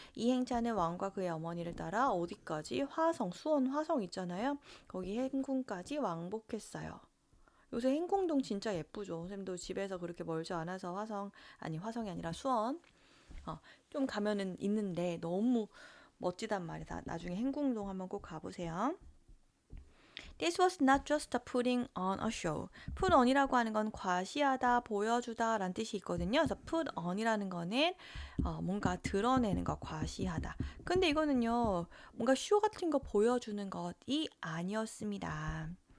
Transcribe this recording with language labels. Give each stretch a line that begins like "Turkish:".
Korean: 이 행차는 왕과 그의 어머니를 따라 어디까지? 화성, 수원 화성 있잖아요. 거기 행궁까지 왕복했어요. 요새 행궁동 진짜 예쁘죠. 쌤도 집에서 그렇게 멀지 않아서 화성이 아니라 수원 좀 가면은 있는데 너무 멋지단 말이다. 나중에 행궁동 한번 꼭 가보세요.
English: This was not just putting on a show. put on
Korean: 이라고 하는 건 과시하다, 보여주다 라는 뜻이 있거든요. 그래서
English: put on
Korean: 이라는 거는 뭔가 드러내는 거, 과시하다. 근데 이거는요, 뭔가 쇼 같은 거 보여주는 것이 아니었습니다.